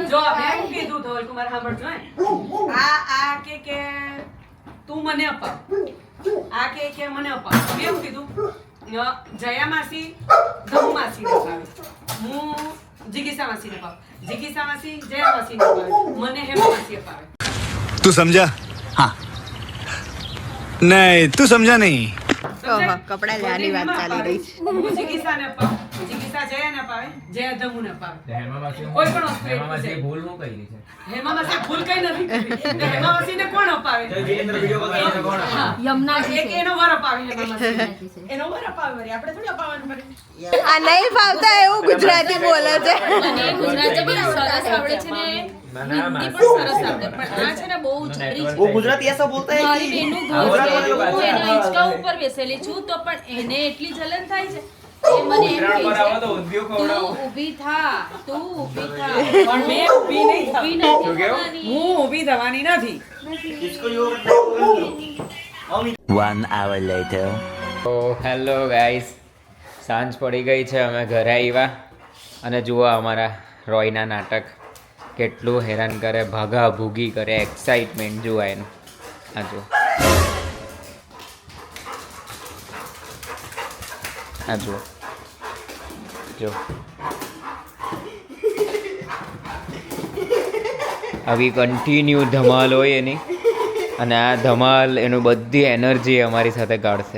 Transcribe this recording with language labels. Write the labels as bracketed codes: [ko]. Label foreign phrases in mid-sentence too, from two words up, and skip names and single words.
[gu] જો મેં શું કીધું ધવલ કુમાર સાંભળજો હે. આ કે તું મને અપાવ. આ કે મને અપાવ. મેં શું કીધું જયા માસી ધમુ માસીને અપાવે. હું જિગીસા માસીને અપાવ. જિગીસા માસી જયા માસીને અપાવે. મને હેમા માસી અપાવે. [hi] तू समझा? हाँ. नहीं तू समझा नहीं. [gu] ઓહો, કપડાં લેવાની વાત ચાલી રહી છે. હું જિગીસાને અપાવ. જિગીસા જયાને અપાવે. જયા ધમુને અપાવે. કોઈ પણ વસ્તુ એટલું છે. ભૂલ હું કરી છે. હેમા માસી ભૂલ કઈ નથી કરી. હેમા માસીને કોણ અપાવે? યમુનાજી એક છે. એનો વર અપાવે હેમા માસી. એનો વર અપાવે વળી. આપણે થોડી અપાવવાનું પડે. આ નહીં ફાવતા એવું ગુજરાતી બોલે છે. મને ગુજરાતી બી સરસ આવડે છે ને હિન્દી પણ સરસ આવડે પણ આ છે ને બહુ જબરી છે. [hi] वो गुजराती ऐसा बोलता है [gu] મારી कि બેનનું ઘર છે હું એના હિંચકા ઉપર બેસેલી છું તો પણ એને એટલી જલન થાય છે એ મને એમ કહે છે તું ઊભી થા તું ઊભી થા પણ મેં ઊભી નહીં ઊભી નથી થવાની. હું ઊભી થવાની નથી. [hi] इसको यो [en] 1 hour later. [gu] તો [en] hello guys, [gu] સાંજ પડી ગઈ છે, અમે ઘરે આવ્યા અને જુઓ અમારા રોયના નાટક કેટલું હેરાન કરે, ભાગા ભૂગી કરે, એક્સાઇટમેન્ટ જુઓ એનું. આ જુઓ, આ જુઓ, જો આવી કન્ટિન્યુ ધમાલ હોય એની, અને આ ધમાલ એનું બધી એનર્જી અમારી સાથે કાઢશે.